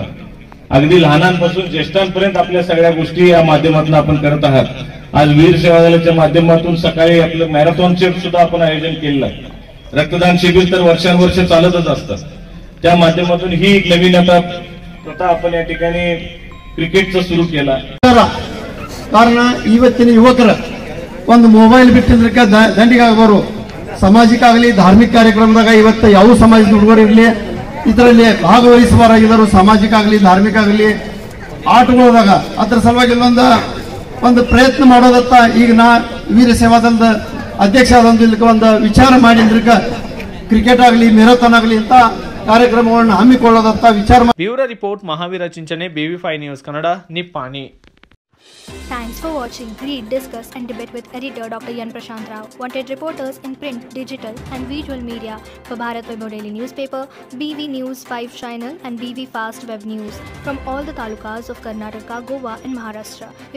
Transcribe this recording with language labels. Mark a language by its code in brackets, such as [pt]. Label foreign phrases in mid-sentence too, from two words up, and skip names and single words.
[mr] अगदी लहानांपासून ज्येष्ठांपर्यंत आपल्या सगळ्या गोष्टी या माध्यमातून आपण करत आहात. आज वीर सेवा दलाच्या माध्यमातून सकाळी आपलं मॅरेथॉनचे सुद्धा आपण आयोजन केलेलं आहे. रक्तदान शिबिर तर वर्षानुवर्ष चालतच असतं. त्या माध्यमातून ही एक नवीन आता आपण या ठिकाणी क्रिकेट सुरू केलं [kn] ಕಾರಣ ಇವತ್ತಿನ ಯುವಕರ ಒಂದು ಮೊಬೈಲ್ ಬಿಟ್ಟಿದ್ದಕ್ಕೆ ದಂಡಿಗಾಗಬಾರು. ಸಾಮಾಜಿಕ ಆಗಲಿ ಧಾರ್ಮಿಕ ಕಾರ್ಯಕ್ರಮದಾಗ ಇವತ್ತು ಯಾವ ಸಮಾಜದ ಹುಡುಗರು ಇರಲಿ ಇದರಲ್ಲಿ ಭಾಗವಹಿಸಬಾರಾಗಿದ್ದರು. ಸಾಮಾಜಿಕ ಆಗಲಿ ಧಾರ್ಮಿಕ ಆಗಲಿ ಆಟಗಳದಾಗ ಅದ್ರ ಸಲುವಾಗಿ ಒಂದು ಪ್ರಯತ್ನ ಮಾಡೋದತ್ತ ಈಗ ನಾ ವೀರ ಸೇವಾದಳದ ಅಧ್ಯಕ್ಷ ಆದಂತ ಒಂದು ವಿಚಾರ ಮಾಡಿದ್ರಕ ಕ್ರಿಕೆಟ್ ಆಗಲಿ ಮ್ಯಾರಥಾನ್ ಆಗಲಿ ಅಂತ ಕಾರ್ಯಕ್ರಮಗಳನ್ನು ಹಮ್ಮಿಕೊಳ್ಳೋದತ್ತ ವಿಚಾರ. ಬ್ಯೂರೋ ರಿಪೋರ್ಟ್ ಮಹಾವೀರ ಚಿಂಚನೆ, BV5 ನ್ಯೂಸ್ ಕನ್ನಡ, ನಿಪ್ಪಾಣಿ. [en] Thanks for watching. Read, discuss and debate with editor Dr. Yan Prashant Rao. Wanted reporters in print, digital and visual media for Bharat Vaibhav Daily Newspaper, BV News 5 Channel and BV Fast Web News from all the talukas of Karnataka, Goa and Maharashtra.